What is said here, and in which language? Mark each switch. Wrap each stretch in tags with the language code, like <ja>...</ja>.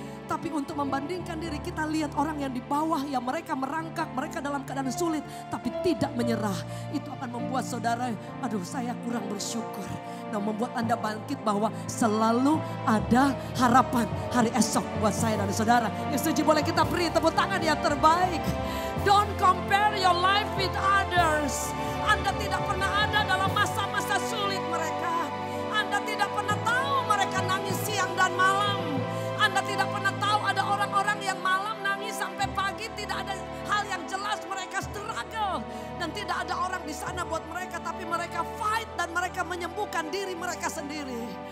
<id>Tapi untuk membandingkan diri kita lihat orang yang di bawah yang mereka merangkak, mereka dalam keadaan sulit tapi tidak menyerah. Itu akan membuat saudara, aduh saya kurang bersyukur. Nah membuat Anda bangkit bahwa selalu ada harapan hari esok buat saya dan saudara. Yang setuju boleh kita beri tepuk tangan yang terbaik.</id> <en>Don't compare your life with others.</en> <id>Anda tidak pernah ada dalam masa-masa sulit mereka. Anda tidak pernah tahu mereka nangis siang dan malam. Anda tidak pernah tahu ada orang-orang yang malam nangis sampai pagi. Tidak ada hal yang jelas mereka struggle. Dan tidak ada orang di sana buat mereka. Tapi mereka fight dan mereka menyembuhkan diri mereka sendiri.</id>